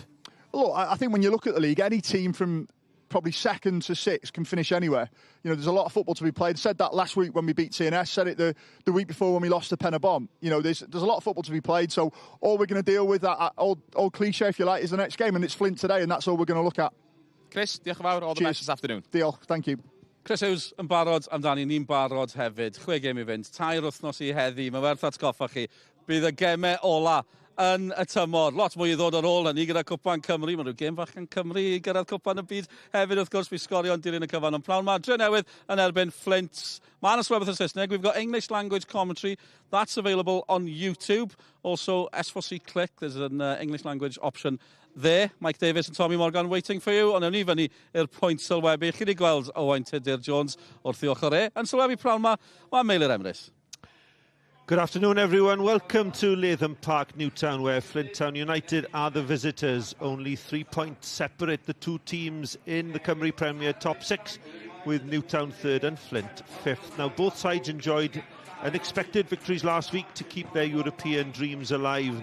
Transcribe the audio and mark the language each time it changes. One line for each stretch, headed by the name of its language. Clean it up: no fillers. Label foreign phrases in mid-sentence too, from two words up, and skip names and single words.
English: Look, I think when you look at the league, any team from probably 2nd to 6th can finish anywhere. There's a lot of football to be played. Said that last week when we beat TNS. Said it the week before when we lost to Penabon. There's a lot of football to be played. So all we're going to deal with, that old cliche, if you like, is the next game, and it's Flint today, and that's all we're going to look at.
Welsh: Chris, diolch yn fawr.
English: All the best this afternoon. Diolch, thank you.
Welsh: Chris Hughes yn barod amdani, ni'n barod hefyd. 6 gêm I fynd, 2 wythnos I heddi. Mae werth atgoffa chi. Bydd y gemau ola yn y tymor. Lot mwy I ddod ar ôl hynny gyda Cwpan Cymru. Mae rhyw gêm fach yn Cymru I gyrraedd Cwpan y byd. Hefyd, wrth gwrs, bydd Sgorio yn dilyn y cyfan yn pnawn. Mae Drenewydd yn erbyn Fflint. Mae Yswebeth yn Saesneg.
English: We've got English language commentary. That's available on YouTube. Also, S4C Click. There's an English language option there. Mike Davis and Tommy Morgan waiting for you.
Welsh: Ond ewn ni fyny i'r pwynt sylwebu. Chi wedi gweld Owain Tudur Jones wrth i ochr e. Yn sylwebu prawn mae Meilir Emrys.
English: Good afternoon, everyone. Welcome to Latham Park, Newtown, where Flint Town United are the visitors. Only 3 points separate the 2 teams in the Cymru Premier top 6, with Newtown 3rd and Flint 5th. Now, both sides enjoyed unexpected victories last week to keep their European dreams alive.